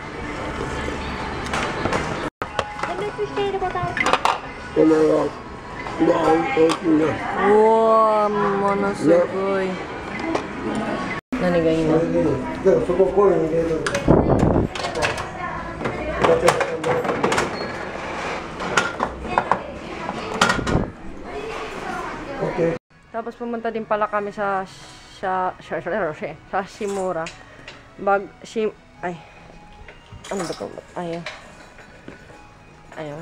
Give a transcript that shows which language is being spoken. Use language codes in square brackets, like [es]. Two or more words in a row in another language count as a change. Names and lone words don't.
[ja] 点滅しているボタンを。このうわ、大きいな。 Wow, ものすごい。何がいいの？でもそこコイン入れる。Okay. [tl] Tapos pumunta din pala kami sa Shimura. Ano ba ito? Ayun.